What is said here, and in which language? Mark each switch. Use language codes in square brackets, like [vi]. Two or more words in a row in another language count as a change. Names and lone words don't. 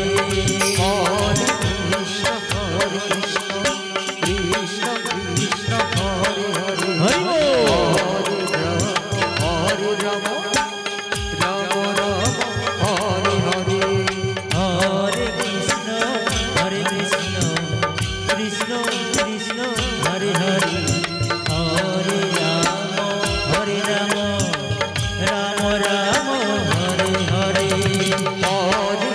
[sa] হরে কৃষ্ণ কৃষ্ণ কৃষ্ণ হরে হরে [bn] হরি বল। [sa] হরে রাম রাম রাম হরে হরে হরে কৃষ্ণ কৃষ্ণ কৃষ্ণ হরে হরে হরে রাম রাম রাম হরে হরে হরে